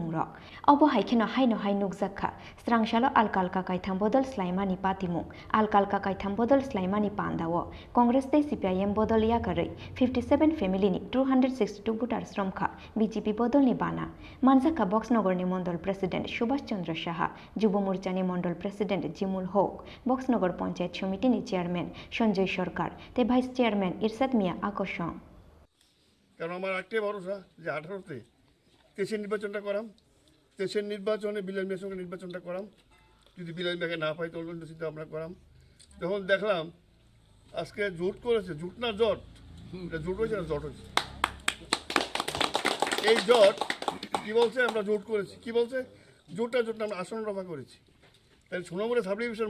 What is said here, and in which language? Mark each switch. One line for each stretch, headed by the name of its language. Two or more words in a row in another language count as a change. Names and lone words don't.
Kok Borok: रक अबो हायखेनो हायनो हाय नुकजाखा स्रांशालो अलका अलका कायथाम बदल स्लाइमानि पातिमुं अलका अलका कायथाम बदल स्लाइमानि पांदावो कांग्रेस ते सीपीआईएम बदलिया करै 57 फैमिलीनि 262 वोटार्स रमखा बीजेपी बदलनि बाना मानसाखा बक्सनगरनि मंडल प्रेसिडेंट सुभाष चंद्र साहा युवा मोर्चानि मंडल प्रेसिडेंट जिमुल होक बक्सनगर पंचायत समितिनि चेयरमैन संजय सरकार ते
English: vice chairman
Kok Borok: इरशाद मिया आकर्षण
Bangla: কারণ আমার একটাই ভরসা যে 18তে দেশের নির্বাচনটা করাম দেশের নির্বাচনে বিলাল মিয়ার সঙ্গে নির্বাচনটা করাম যদি বিলাল মিয়াকে না পাই তো অন্য চিন্তা আমরা করাম যখন দেখলাম আজকে জোট করেছে জোট না জট এটা জোট হয়েছে না জট হয়েছে এই জট কি বলছে আমরা জোট করেছি কি বলছে জোটটা আমরা আসন রফা করেছি তাহলে সোনামুড়া
English: sub division